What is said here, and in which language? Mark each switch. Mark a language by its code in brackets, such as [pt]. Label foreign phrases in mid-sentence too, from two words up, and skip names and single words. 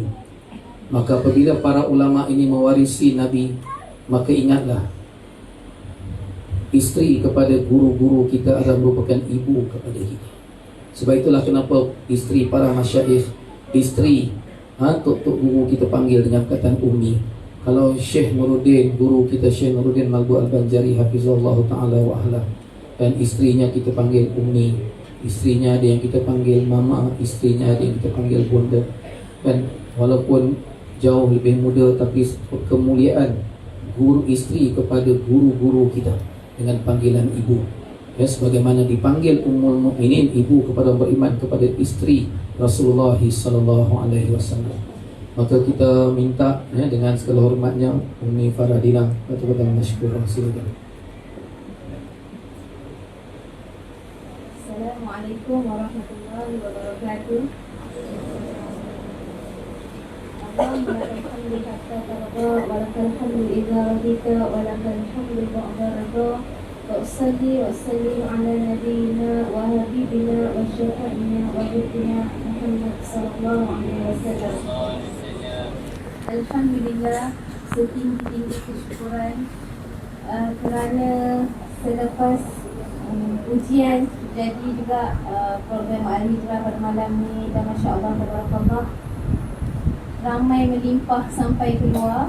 [ms] Maka apabila para ulama ini mewarisi Nabi, maka ingatlah, isteri kepada guru-guru kita adalah merupakan ibu kepada kita. Sebab itulah kenapa isteri para masyaikh, isteri tok-tok guru kita panggil dengan perkataan Ummi. Kalau Syekh Nuruddin, guru kita Syekh Nuruddin Malbu Al-Banjari [ar] حفظه الله تعالى وأهله, [ms] dan istrinya kita panggil Ummi, istrinya ada yang kita panggil Mama, istrinya ada yang kita panggil Bunda. Dan walaupun jauh lebih muda, tapi kemuliaan guru isteri kepada guru-guru kita dengan panggilan ibu, ya, sebagaimana dipanggil Ummul Mukminin, ibu kepada orang beriman, kepada isteri Rasulullah [ar] صلى الله عليه وسلم. [ms] Maka kita minta ya, dengan segala hormatnya Umi Farah Dina, kata-kata masykurah. Silakan. [ar] السلام عليكم ورحمة الله وبركاته. اللهم لك الحمد حتى ترضى ولك الحمد إذا رضيت ولك الحمد بعد الرضا. وأصلي وأسلم على نبينا وحبيبنا وشفيعنا وهادينا محمد صلى الله عليه وسلم. [ms] Alhamdulillah, setinggi-tinggi kesyukuran kerana selepas ujian jadi juga program Al-Hijrah pada malam ni, dan [ar] ما شاء الله، تبارك الله, [ms] ramai melimpah sampai keluar.